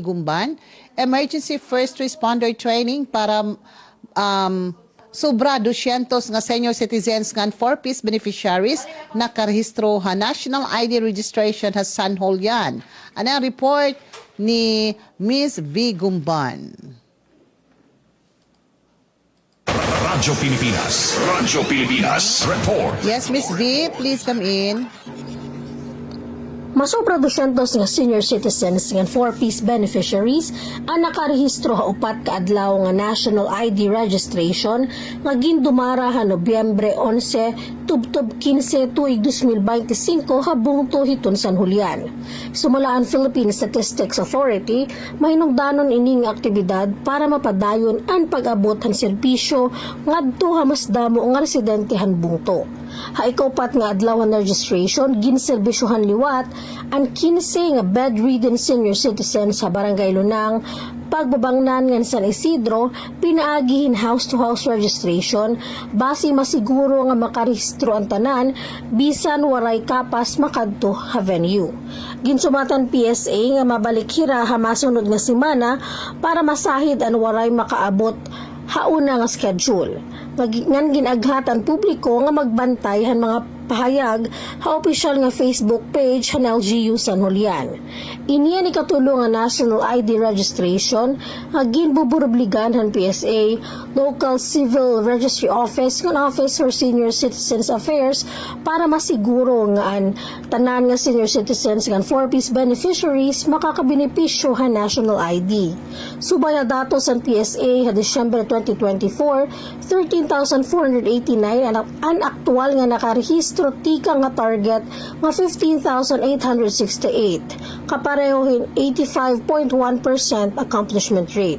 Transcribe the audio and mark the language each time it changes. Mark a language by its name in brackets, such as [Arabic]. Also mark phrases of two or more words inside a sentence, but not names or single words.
[Waray] Gumban, Emergency First Responder Training para sobra 200 nga [English] senior citizens [Waray] nga [English] 4-piece beneficiaries [Waray] nakarehistro ha National ID Registration ha San Julian. Ang report ni Ms. V. Gumban. Radyo Pilipinas report. [English] Yes, Ms. V, please come in. [Waray] Masobra 200 nga [English] senior citizens [Waray] nga [English] 4-piece beneficiaries [Waray] ang nakarehistro ha upat ka adlaw nga National ID Registration nga gindumara ha Nobyembre 11 tubtob 15 tuig 2025 habong tuhiton San Julian. Sumala ang Philippine Statistics Authority, mahinungdanon ining aktibidad para mapadayon ang pag-abot han serbisyo ngadto ha mas damo nga residente han bungto. Ha ikaw-pat nga adlaw nga registration ginserbisyohan liwat ang 15 nga [English] bedridden senior citizens [Waray] sa Barangay Lunang, pagbabangnan nga San Isidro, pinaagihin [English] house-to-house registration, [Waray] base masiguro nga makarehistro ang tanan, bisan waray kapas makadto ha venue. Ginsumatan PSA nga mabalik hira ha masunod nga semana para masahid ang waray makaabot hauna nga schedule. Ngan ginaghat ang publiko nga magbantay han mga pahayag ha opisyal nga Facebook page han LGU San Julian. Iniya ni katulong nga National ID Registration nga ginbuburobligan han PSA, Local Civil Registry Office nga Office for [English] Senior Citizens [Waray] Affairs para masiguro nga ang tanan nga senior citizens nga [English] 4-piece beneficiaries [Waray] makakabenepisyo han National ID. Subaya datos ang PSA ha December 2024, 13,489 ang aktual nga nakarehistro tika nga target nga 15,868, kaparehohin 85.1% [English] accomplishment rate.